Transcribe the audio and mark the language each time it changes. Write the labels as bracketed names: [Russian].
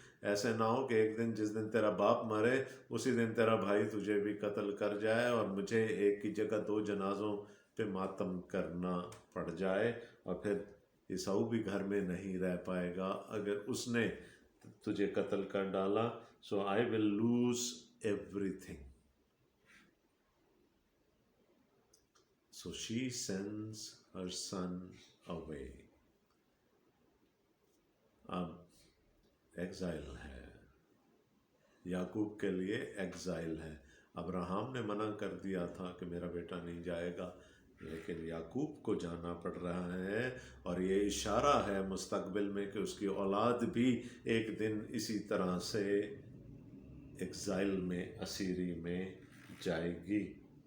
[Hindi] ऐसे ना हो कि एक दिन जिस दिन तेरा बाप मरे उसी दिन तेरा भाई तुझे भी कत्ल कर जाए, और मुझे एक की जगह दो जनाजों पे मातम करना पड़ जाए, और फिर ईसाऊ भी घर में नहीं रह पाएगा अगर उसने तुझे कत्ल कर डाला। [English] So I will lose everything. So she sends her son away. [Hindi] अब एग्जाइल है, याकूब के लिए एग्जाइल है। अब्राहम ने मना कर दिया था कि मेरा बेटा नहीं जाएगा, लेकिन याकूब को जाना पड़ रहा है, और ये इशारा है मुस्तकबिल में कि उसकी औलाद भी एक दिन इसी तरह से एग्जाइल में, असीरी में जाएगी।